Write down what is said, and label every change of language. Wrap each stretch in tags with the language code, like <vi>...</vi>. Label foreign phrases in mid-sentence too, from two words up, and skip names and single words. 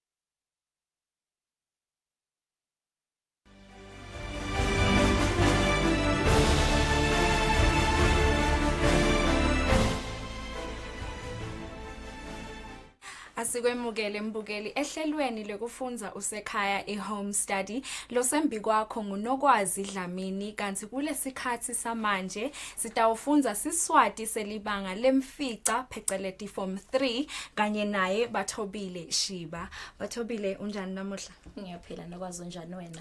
<ss>Asikwemukele mbukeli ehlelweni lokufundza usekhaya e-</ss> <en>home study</en> <ss>losembi kwakho ngunokwazi Dlamini kanti kulesikhathi samanje sitawufunza siswati selibanga lemfica pheceleti form 3 kanye naye Bathobile Shiba. Bathobile unjani namuhla? Ngiyaphila nokwazi unjani wena?</ss>